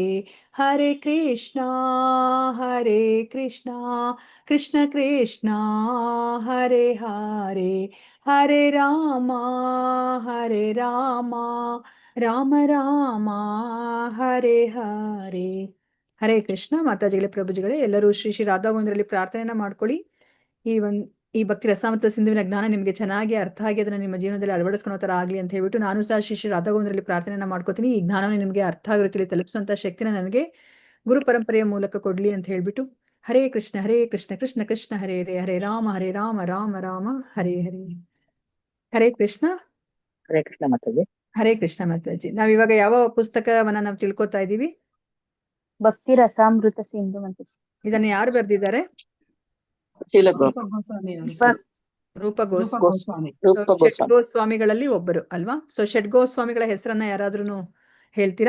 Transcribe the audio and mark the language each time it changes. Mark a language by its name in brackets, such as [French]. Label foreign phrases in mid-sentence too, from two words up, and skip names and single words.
[Kannada] ಹರೇ ಕೃಷ್ಣ ಕೃಷ್ಣ ಕೃಷ್ಣ ಹರೇ ಹರೇ, ಹರೇ ರಾಮ ರಾಮ ರಾಮ ಹರೇ ಹರೇ. ಹರೇ ಕೃಷ್ಣ. ಮಾತಾಜಿಗಳೇ, ಪ್ರಭುಜಿಗಳೇ, ಎಲ್ಲರೂ ಶ್ರೀ ಶ್ರೀ ರಾಧಾ ಗೋವಿಂದರಲ್ಲಿ ಪ್ರಾರ್ಥನೆಯನ್ನ ಮಾಡ್ಕೊಳ್ಳಿ. ಈ ಭಕ್ತಿ ರಸಾಮೃತ ಸಿಂಧುವಿನ ಜ್ಞಾನ ನಿಮಗೆ ಚೆನ್ನಾಗಿ ಅರ್ಥ ಆಗಿ ಅದನ್ನ ನಿಮ್ಮ ಜೀವನದಲ್ಲಿ ಅಳವಡಿಸ್ಕೊಳ್ಳೋ ತರ ಆಗ್ಲಿ ಅಂತ ಹೇಳ್ಬಿಟ್ಟು ನಾನು ಸಹ ಶ್ರೀ ಶ್ರೀ ರಾಧಾ ಗೋವಿಂದರಲ್ಲಿ ಪ್ರಾರ್ಥನೆಯನ್ನ ಮಾಡ್ಕೋತೀನಿ. ಈ ಜ್ಞಾನವನ್ನು ನಿಮಗೆ ಅರ್ಥ ಆಗೋ ರೀತಿಯಲ್ಲಿ ತಲುಪಿಸುವಂತ ಶಕ್ತಿನ ನನಗೆ ಗುರು ಪರಂಪರೆಯ ಮೂಲಕ ಕೊಡ್ಲಿ ಅಂತ ಹೇಳ್ಬಿಟ್ಟು ಹರೇ ಕೃಷ್ಣ ಕೃಷ್ಣ ಕೃಷ್ಣ ಹರೇ ಹರೇ, ಹರೇ ರಾಮ ರಾಮ ರಾಮ ಹರೇ ಹರೇ. ಹರೇ ಕೃಷ್ಣ. ಹರೇ ಕೃಷ್ಣ ಮಾತಾಜಿ. ಹರೇ ಕೃಷ್ಣ ಮಾತಾಜಿ. ನಾವಿವಾಗ ಯಾವ ಪುಸ್ತಕವನ್ನ ನಾವು ತಿಳ್ಕೊತಾ ಇದೀವಿ? ಭಕ್ತಿ ರಸಾಮೃತ ಸಿಂಧು ಮಾತಾಜಿ. ಇದನ್ನ ಯಾರು ಬರ್ದಿದ್ದಾರೆ? ರೂಪ ಗೋಸ್ವಾಮಿಗಳಲ್ಲಿ ಒಬ್ಬರು ಅಲ್ವಾ? ಸೊ ಷಡ್ಗೋಸ್ವಾಮಿಗಳ ಹೆಸರನ್ನ ಯಾರಾದ್ರೂ ಹೇಳ್ತೀರಾ?